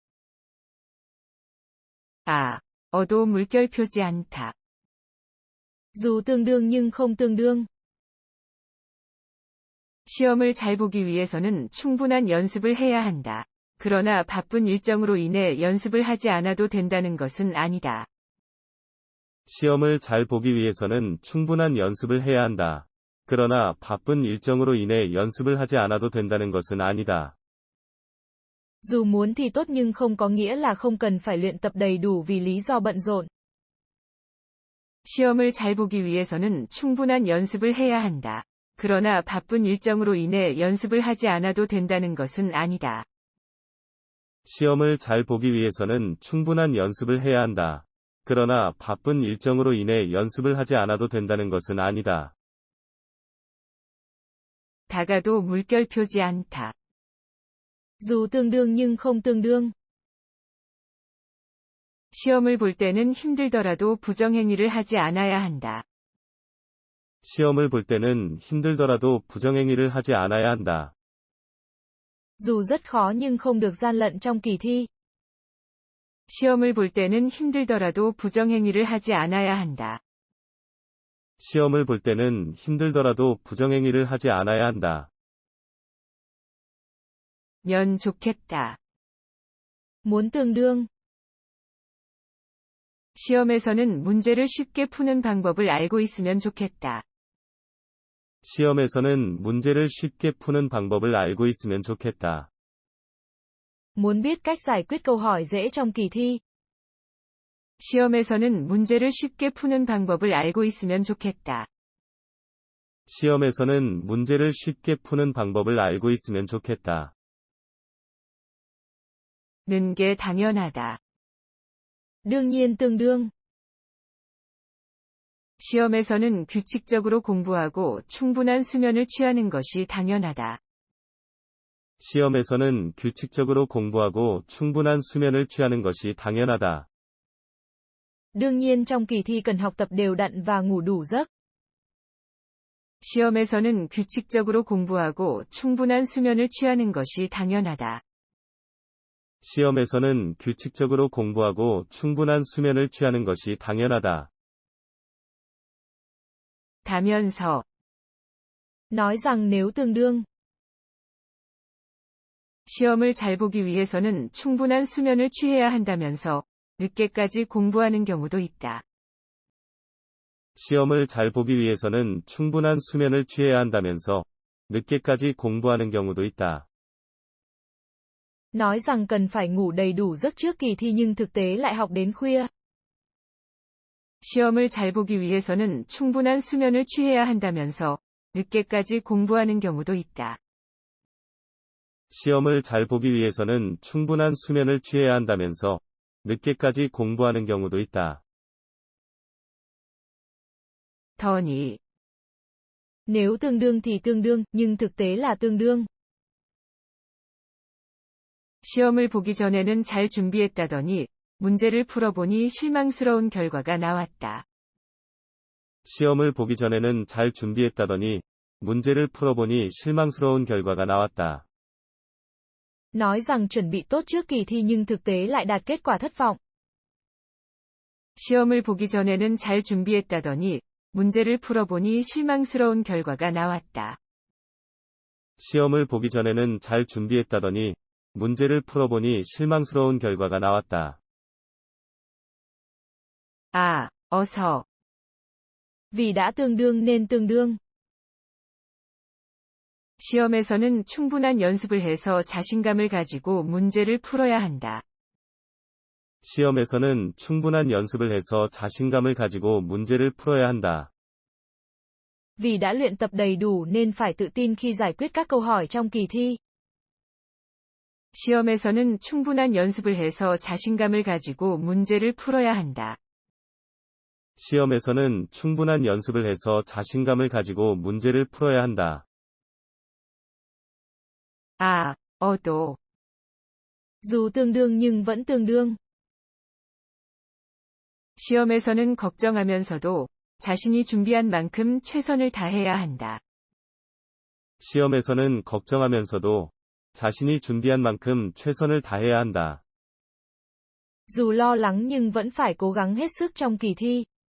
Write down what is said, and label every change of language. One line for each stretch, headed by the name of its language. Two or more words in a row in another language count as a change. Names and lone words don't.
Korean: 어도 물결표지 않다.
Vietnamese: Dù tương đương nhưng không tương đương.
Korean: 시험을 잘 보기 위해서는 충분한 연습을 해야 한다. 그러나 바쁜 일정으로 인해 연습을 하지 않아도 된다는 것은 아니다. 시험을 잘 보기 위해서는 충분한 연습을 해야 한다. 그러나 바쁜 일정으로 인해 연습을 하지 않아도 된다는 것은 아니다.
Vietnamese: Dù muốn thì tốt nhưng không có nghĩa là không cần phải luyện tập đầy đủ vì lý do bận rộn.
Korean: 시험을 잘 보기 위해서는 충분한 연습을 해야 한다. 그러나 바쁜 일정으로 인해 연습을 하지 않아도 된다는 것은 아니다. 시험을 잘 보기 위해서는 충분한 연습을 해야 한다. 그러나 바쁜 일정으로 인해 연습을 하지 않아도 된다는 것은 아니다. 다가도 물결표지 않다.
Vietnamese: Dù tương đương nhưng không tương đương.
Korean: 시험을 볼 때는 힘들더라도 부정행위를 하지 않아야 한다. 시험을 볼 때는 힘들더라도 부정행위를 하지 않아야 한다.
Vietnamese: Dù rất khó nhưng không được gian lận trong kỳ thi.
Korean: 시험을 볼 때는 힘들더라도 부정행위를 하지 않아야 한다. 시험을 볼 때는 힘들더라도 부정행위를 하지 않아야 한다. 면 좋겠다.
Vietnamese: Muốn tương đương.
Korean: 시험에서는 문제를 쉽게 푸는 방법을 알고 있으면 좋겠다. 시험에서는 문제를 쉽게 푸는 방법을 알고 있으면 좋겠다.
Vietnamese: Muốn biết cách giải quyết câu hỏi dễ trong kỳ thi.
Korean: 시험에서는 문제를 쉽게 푸는 방법을 알고 있으면 좋겠다. 시험에서는 문제를 쉽게 푸는 방법을 알고 있으면 좋겠다. 는 게 당연하다.
Vietnamese: Đương nhiên tương đương.
Korean: 시험에서는 규칙적으로 공부하고 충분한 수면을 취하는 것이 당연하다. 시험에서는 규칙적으로 공부하고 충분한 수면을 취하는 것이 당연하다.
Vietnamese: Đương nhiên trong kỳ thi cần học tập đều đặn và ngủ đủ giấc.
Korean: 시험에서는 규칙적으로 공부하고 충분한 수면을 취하는 것이 당연하다. 시험에서는 규칙적으로 공부하고 충분한 수면을 취하는 것이 당연하다. 다면서
Vietnamese: Nói rằng nếu tương đương.
Korean: 시험을 잘 보기 위해서는 충분한 수면을 취해야 한다면서 늦게까지 공부하는 경우도 있다. 시험을 잘 보기 위해서는 충분한 수면을 취해야 한다면서 늦게까지 공부하는 경우도 있다.
Vietnamese: Nói rằng cần phải ngủ đầy đủ giấc trước kỳ thi nhưng thực tế lại học đến khuya.
Korean: 시험을 잘 보기 위해서는 충분한 수면을 취해야 한다면서 늦게까지 공부하는 경우도 있다. 시험을 잘 보기 위해서는 충분한 수면을 취해야 한다면서 늦게까지 공부하는 경우도 있다. 더니
Vietnamese: Nếu tương đương thì tương đương, nhưng thực tế là tương đương.
Korean: 시험을 보기 전에는 잘 준비했다더니 문제를 풀어보니 실망스러운 결과가 나왔다. 시험을 보기 전에는 잘 준비했다더니 문제를 풀어보니 실망스러운 결과가 나왔다.
Vietnamese: Nói rằng chuẩn bị tốt trước kỳ thi nhưng thực tế lại đạt kết quả thất vọng.
Korean: 시험을 보기 전에는 잘 준비했다더니 문제를 풀어보니 실망스러운 결과가 나왔다. 시험을 보기 전에는 잘 준비했다더니 문제를 풀어보니 실망스러운 결과가 나왔다. 어서
Vietnamese: Vì đã tương đương nên tương đương.
Korean: 시험에서는 충분한 연습을 해서 자신감을 가지고 문제를 풀어야 한다. 시험에서는 충분한 연습을 해서 자신감을 가지고 문제를 풀어야 한다.
Vietnamese: Vì đã luyện tập đầy đủ nên phải tự tin khi giải quyết các câu hỏi trong kỳ thi.
Korean: 시험에서는 충분한 연습을 해서 자신감을 가지고 문제를 풀어야 한다. 시험에서는 충분한 연습을 해서 자신감을 가지고 문제를 풀어야 한다. 또.
Vietnamese: Dù tương đương nhưng vẫn tương đương.
Korean: 시험에서는 걱정하면서도 자신이 준비한 만큼 최선을 다해야 한다. 시험에서는 걱정하면서도 자신이 준비한 만큼 최선을 다해야 한다.
Vietnamese: Dù lo lắng nhưng vẫn phải cố gắng hết sức trong kỳ thi.